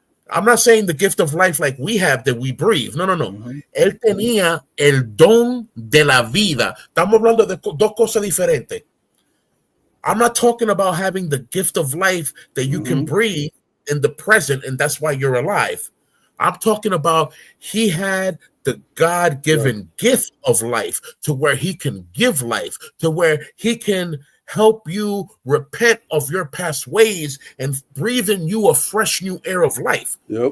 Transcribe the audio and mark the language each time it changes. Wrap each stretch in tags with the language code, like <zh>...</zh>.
<en>I'm not saying the gift of life like we have that we breathe. No. Mm-hmm.</en> <es>Él tenía el don de la vida. Estamos hablando de dos cosas diferentes.</es> <en>I'm not talking about having the gift of life that you can breathe in the present, and that's why you're alive. I'm talking about he had the God-given gift of life to where he can give life, to where he can help you repent of your past ways and breathe in you a fresh new air of life. Yep.</en>